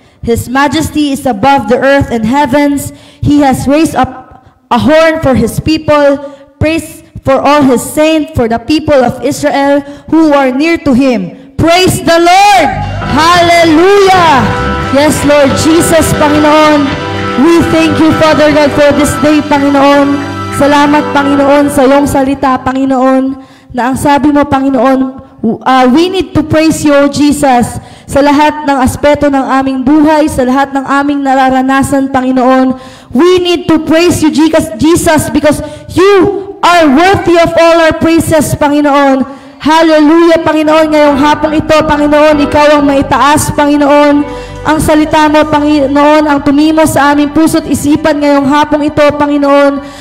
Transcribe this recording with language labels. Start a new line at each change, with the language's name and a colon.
English: His majesty is above the earth and heavens. He has raised up a horn for his people, praise for all his saints, for the people of Israel who are near to him. Praise the Lord! Hallelujah! Yes, Lord Jesus, Panginoon, we thank you, Father God, for this day, Panginoon.
Filipino: Salamat, Panginoon, sa iyong salita, Panginoon, na ang sabi mo, Panginoon,
English: we need to praise you, Jesus,
Filipino: sa lahat ng aspeto ng aming buhay, sa lahat ng aming nararanasan, Panginoon.
English: We need to praise you, Jesus, because you are worthy of all our praises, Panginoon.
Filipino: Hallelujah, Panginoon. Ngayong hapong ito, Panginoon, ikaw ang maitaas, Panginoon. Ang salita mo, Panginoon, ang tumimo sa aming puso't isipan ngayong hapong ito, Panginoon.